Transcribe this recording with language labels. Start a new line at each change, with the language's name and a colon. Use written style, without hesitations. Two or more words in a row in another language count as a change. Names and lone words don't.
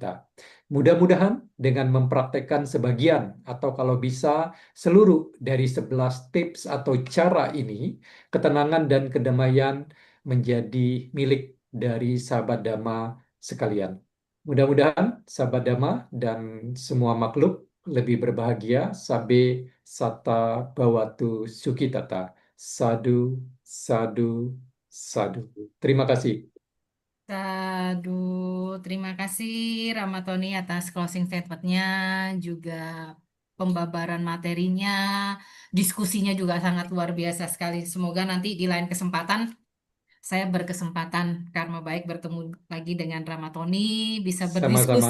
Indonesian: Mudah-mudahan dengan mempraktekkan sebagian atau kalau bisa seluruh dari 11 tips atau cara ini, ketenangan dan kedamaian menjadi milik dari sahabat Dhamma sekalian. Mudah-mudahan sahabat Dhamma dan semua makhluk lebih berbahagia.
Pali: Sabe sata bawatu sukitata. Sadu, sadu, sadu.
Indonesian: Terima kasih. Aduh, terima kasih Ramatoni atas
English: closing statementnya,
Indonesian: juga pembabaran materinya, diskusinya juga sangat luar biasa sekali. Semoga nanti di lain kesempatan saya berkesempatan karma baik bertemu lagi dengan Ramatoni, bisa berdiskusi.